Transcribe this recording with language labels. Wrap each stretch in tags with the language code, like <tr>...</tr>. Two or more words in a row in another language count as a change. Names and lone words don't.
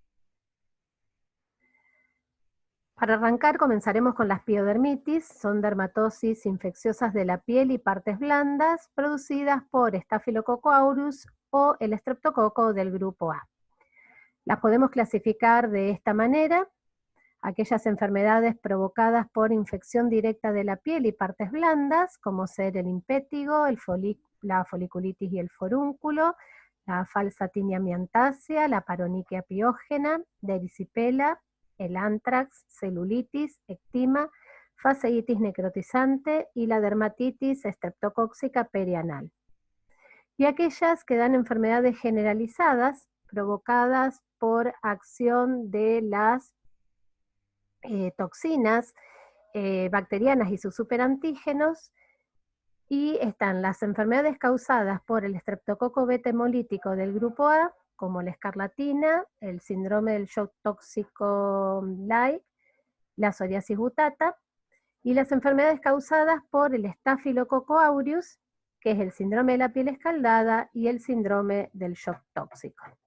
<es>Para arrancar comenzaremos con las piodermitis, son dermatosis infecciosas de la piel y partes blandas producidas por Staphylococcus aureus o el estreptococo del grupo A. Las podemos clasificar de esta manera: aquellas enfermedades provocadas por infección directa de la piel y partes blandas, como ser el impétigo, la foliculitis y el forúnculo, la falsa tinea miantácea, la paronychia piógena, la erisipela, el antrax, celulitis, ectima, fasciitis necrotizante y la dermatitis estreptocóxica perianal. Y aquellas que dan enfermedades generalizadas provocadas por acción de las toxinas bacterianas y sus superantígenos, y están las enfermedades causadas por el estreptococo beta hemolítico del grupo A, como la escarlatina, el síndrome del shock tóxico light, la psoriasis butata, y las enfermedades causadas por el Staphylococcus aureus, que es el síndrome de la piel escaldada y el síndrome del shock tóxico.</es>